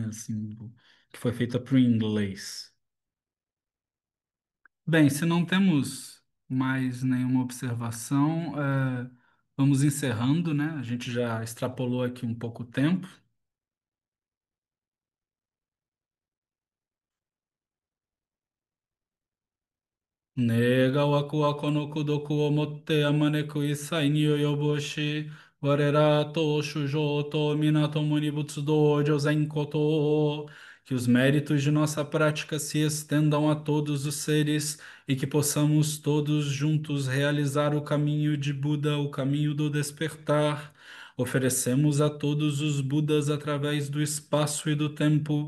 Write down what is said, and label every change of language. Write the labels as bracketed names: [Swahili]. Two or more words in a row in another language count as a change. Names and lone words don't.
[Portuguese] Assim, que foi feita para o inglês. Bem, se não temos mais nenhuma observação, vamos encerrando, né? A gente já extrapolou aqui um pouco o tempo. [Japanese] 願わくはこの功徳を以て普く一切に及ぼし我等と衆生と皆共に仏道を成ぜんことを. [Portuguese] Que os méritos de nossa prática se estendam a todos os seres e que possamos todos juntos realizar o caminho de Buda, o caminho do despertar. Oferecemos a todos os Budas através do espaço e do tempo.